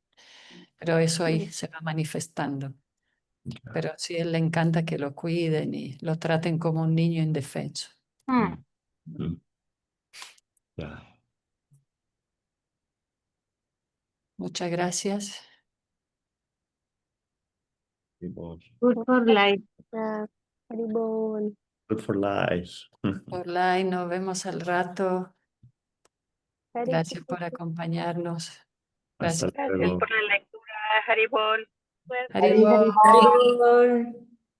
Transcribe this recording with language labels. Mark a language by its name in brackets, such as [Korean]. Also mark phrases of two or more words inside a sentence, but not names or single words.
[Spanish] Pero eso ahí se va manifestando. pero sí, él le encanta que lo cuiden y lo traten como un niño indefenso. Mm. Mm. Claro. Muchas gracias. [English] Good for life. [Spanish] Ah, Haribol. [English] Good for life. [Spanish] Orlay, nos vemos al rato. Hari Gracias por Krishna. acompañarnos. Hasta Gracias. luego. Por la lectura, Haribol. Suerte. Haribol. Hari. Haribol.